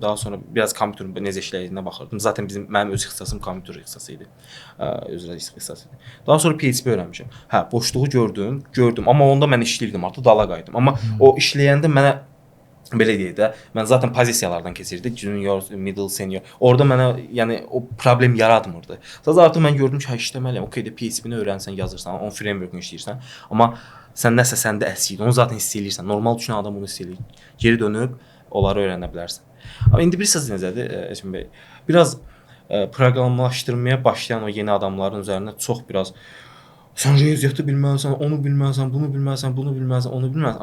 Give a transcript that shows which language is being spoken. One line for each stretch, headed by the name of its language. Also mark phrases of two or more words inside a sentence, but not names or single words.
Azerbaijani: Daha sonra biraz kompüterin necə işlədiyinə baxırdım. Zaten mənim öz ixtisasım kompüter ixtisası idi. Üzrə ixtisası idi. Daha sonra PHP öyrənmişəm. Hə, boşluğu gördüm, amma onda mən işləyirdim, artıq dala qayıtdım. Amma o işləyəndə mənə belə deyək də, mən zaten pozisiyalardan keçirdim.
English: Junior, middle, senior.
Azerbaijani: Orada mənə yəni o problem yaratmırdı. Sadəcə artıq mən gördüm ki, işləməliyəm. Okay, PHP-ni öyrənsən, yazırsan, on framework-unu işləyirsən, amma sən nəsə səndə əsir, onu zaten hiss eləyirsən. Normal düşünən adam bunu hiss eləyir. Geri dönüb onları öyrənə bilərsən. Amma indi bilirsiniz necədir, Eşim bəy? Biraz proqramlaşdırmaya başlayan o yeni adamların üzərində çox biraz sən riyaziyyatı bilməlisən, onu bilməlisən, bunu bilməlisən, bunu bilməlisən, onu bilməlisən.